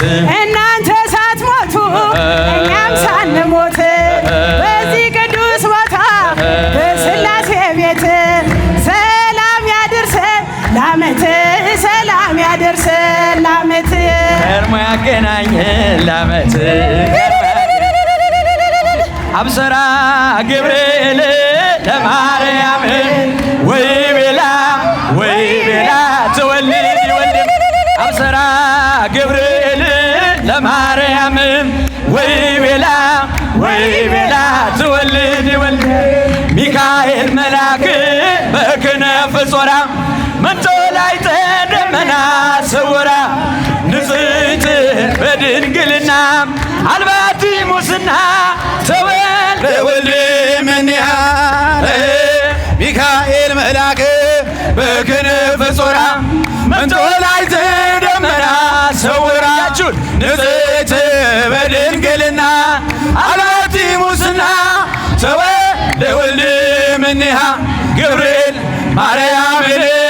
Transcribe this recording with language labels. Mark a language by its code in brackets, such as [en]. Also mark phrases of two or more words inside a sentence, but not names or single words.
[am] እናንተ ሳትሞቱ እኛም ሳንሞት በዚህ ቅዱስ ቦታ በሥላሴ ቤት ሰላም ያድርሰን ላመት ሰላም ያድርሰን ላመት ከርሞ ያገናኘን ላመት [gez] አብሰራ ገብርኤል ለማርያም ወይ ቤላ ትወልድ ይወልድ አብሰራ ገብርኤል ለማርያም ወይ ቤላ ትወልድ ይወልድ ሚካኤል መልአክ በክነፍ ጾራ መጥቶ ላዕተ ደመና ሰወራ ንጽሕት በድንግልና አልባቲ ሙስና ተወልደ ወልድ እምኔሃ ሚካኤል መልአክ በክንፍ ጾራ መጥቶ ላዕተ ደመና ሰወራ ንጽሕት በድንግልና አልባቲ ሙስና ተወልደ ወልድ እምኔሃ ገብርኤል ማርያምን